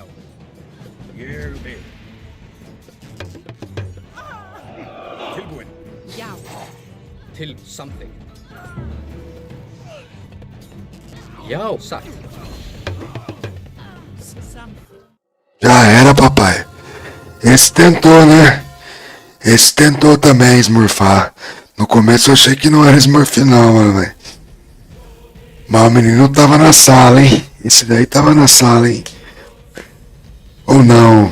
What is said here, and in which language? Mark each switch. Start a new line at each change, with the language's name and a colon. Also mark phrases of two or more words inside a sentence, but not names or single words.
Icelandic: Ég vil. Tilbúin. Já. Til samþykkt. Já, satt. Samþykkt.
Portuguese: Já era, papai. Esse tentou, né? Esse tentou também esmurfar. No começo eu achei que não era Smurf não, mano, velho. Mas o menino tava na sala, hein? Esse daí tava na sala, hein? Ou não?